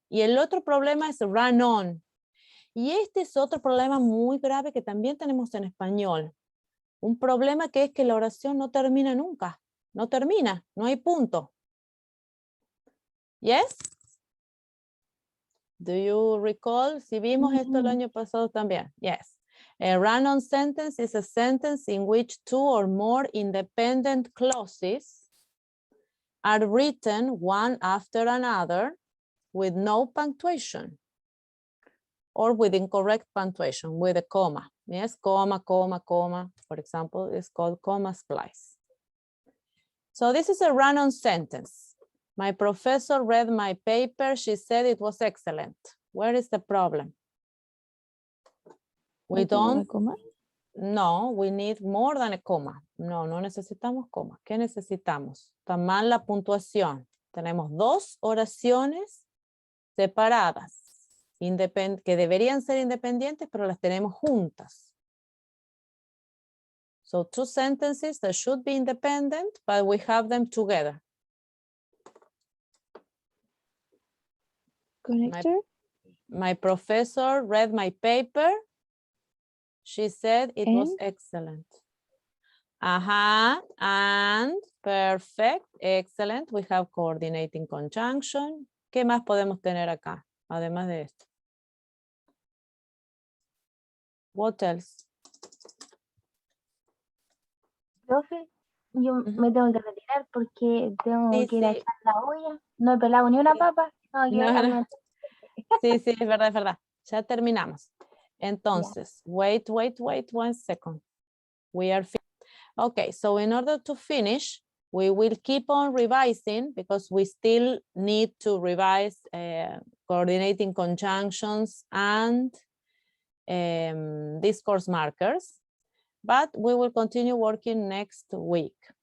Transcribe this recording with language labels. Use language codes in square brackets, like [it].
[es] Y el otro problema es run on. Y este es otro problema muy grave que también tenemos en español. Un problema que es que la oración no termina nunca, no termina, no hay punto. [en] Yes? Do you recall? [es] Si vimos esto el año pasado también. [en] Yes. A run-on sentence is a sentence in which two or more independent clauses are written one after another with no punctuation or with incorrect punctuation, with a comma. Yes, comma, comma, comma. For example, it's called comma splice. So this is a run-on sentence. My professor read my paper. She said it was excellent. Where is the problem? We don't. No, we need more than a comma. [es] No, no necesitamos coma. ¿Qué necesitamos? Está mal la puntuación. Tenemos dos oraciones separadas, que deberían ser independientes, pero las tenemos juntas. [en] So two sentences that should be independent, but we have them together. Connector? My professor read my paper. She said it was excellent. And perfect, excellent. We have coordinating conjunction. [es] ¿Qué más podemos tener acá? Además de esto. [en] What else? [es] Profe, yo me tengo que retirar porque tengo Sí, que ir a sí. echar la olla. No he pelado ni una papa. Tengo que alimentar. Sí, sí, es verdad, es verdad. Ya terminamos. Entonces, [en] wait 1 second. We are okay, so in order to finish, we will keep on revising because we still need to revise coordinating conjunctions and discourse markers, but we will continue working next week.